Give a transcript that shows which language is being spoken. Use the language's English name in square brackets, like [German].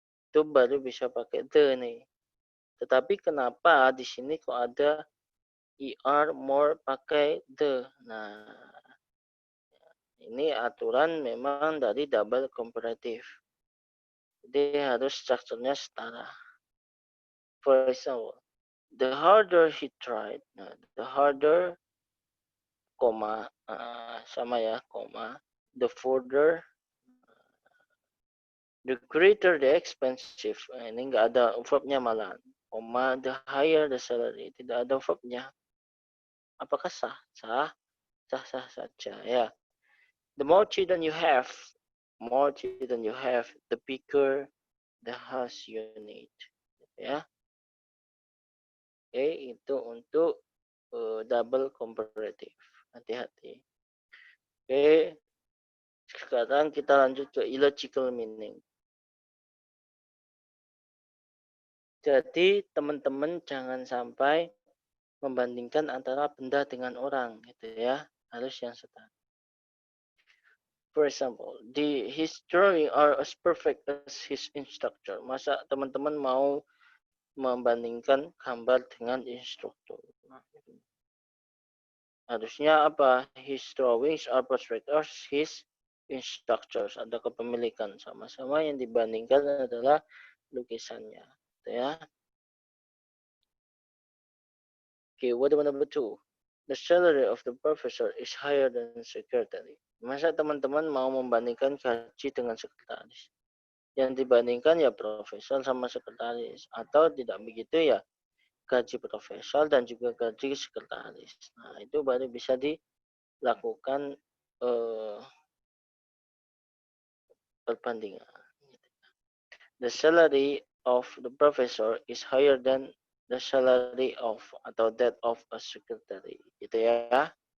[Indonesian] Itu baru bisa pakai the nih. Tetapi kenapa di sini kok ada er more pakai the? Nah, ini aturan memang dari double comparative. Jadi harus strukturnya setara. [English] For example, the harder he tried. Nah, the harder, [Indonesian] koma, sama ya, koma. [English] The further, the greater the expensive. [Indonesian] Ini nggak ada verbnya malah. Koma, [English] the higher the salary. [Indonesian] Tidak ada verbnya. Apakah sah? Sah. Sah saja ya. [English] The more children you have, the bigger the house you need. [Indonesian] Ya. Oke, itu untuk double comparative. Hati-hati. Oke, sekarang kita lanjut ke illogical meaning. Jadi teman-teman jangan sampai membandingkan antara benda dengan orang, gitu ya. Harus yang setara. [English] For example, his drawing are as perfect as his instructor. [Indonesian] Masa teman-teman mau membandingkan gambar dengan instruktur? Harusnya apa? [English] His drawings are perfect as his instructors. [Indonesian] Ada kepemilikan, sama-sama yang dibandingkan adalah lukisannya, gitu ya. [English] Okay, what about number 2? The salary of the professor is higher than secretary. [Indonesian] Masa teman-teman mau membandingkan gaji dengan sekretaris? Yang dibandingkan ya profesor sama sekretaris. Atau tidak begitu ya gaji profesor dan juga gaji sekretaris. Nah, itu baru bisa dilakukan perbandingan. [English] The salary of the professor is higher than the salary of atau that of a secretary. [Indonesian] Gitu ya.